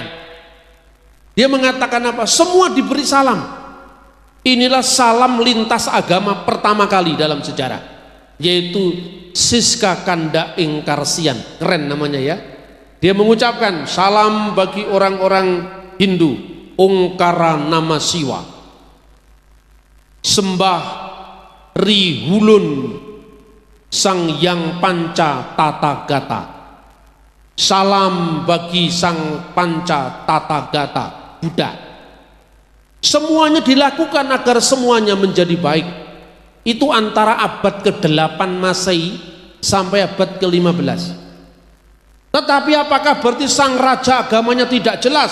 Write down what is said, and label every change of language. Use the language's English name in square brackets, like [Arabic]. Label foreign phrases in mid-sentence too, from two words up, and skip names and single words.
[Indonesian] Dia mengatakan apa? Semua diberi salam. Inilah salam lintas agama pertama kali dalam sejarah, yaitu Siska Kanda Ingkarsian. Keren namanya ya. Dia mengucapkan salam bagi orang-orang Hindu, Ongkara Nama Siwa, sembah Rihulun Sang Hyang Panca Tathagata. Salam bagi Sang Panca Tathagata Buddha. Semuanya dilakukan agar semuanya menjadi baik. Itu antara abad ke-8 Masehi sampai abad ke-15. Tetapi apakah berarti sang raja agamanya tidak jelas?